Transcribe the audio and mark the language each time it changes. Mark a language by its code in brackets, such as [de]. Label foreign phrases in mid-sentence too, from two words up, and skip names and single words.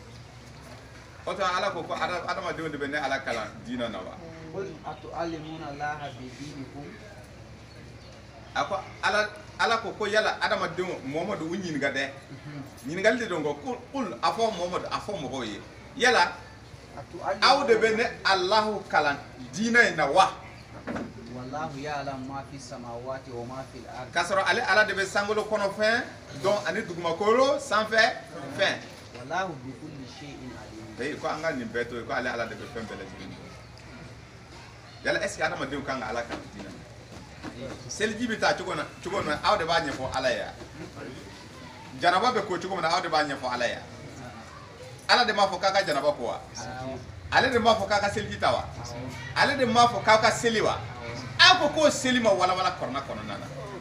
[bm] o tuma ala ko adamadenw de bɛ ne ala kalan diinɛ na wa a ko ala ko yala adamadenw Muhamadu u ɲininka dɛ ɲininkali de don ko kul a fɔ Muhamadu a fɔ mɔgɔw ye yala aw de bɛ ne Alahu kalan diinɛ in na wa [ar] والله يعلم ما في السماوات وما في الأرض [bm] k'a sɔrɔ ale ala de bɛ sankolo kɔnɔ fɛn dɔn ani dugumakolo sanfɛ fɛn [ar] والله بكل شيء عليم [bm] ko an ka nin bɛɛ to yen ko ale ala de bɛ fɛn bɛɛ lajɛlen dɔn yala [fr] est ce que [bm] adamadenw kan ka ala kalan diinɛ na seliji bɛ taa cogo min na aw de b'a ɲɛfɔ ala ye janaba bɛ ko cogo min na aw de b'a ɲɛfɔ ala ye ala de m'a fɔ k'a ka janaba ko wa ale de m'a fɔ k'a ka seliji ta wa ale de m'a fɔ k'aw ka seli wa aw ko k'o seli ma walawala Kuranɛ kɔnɔna na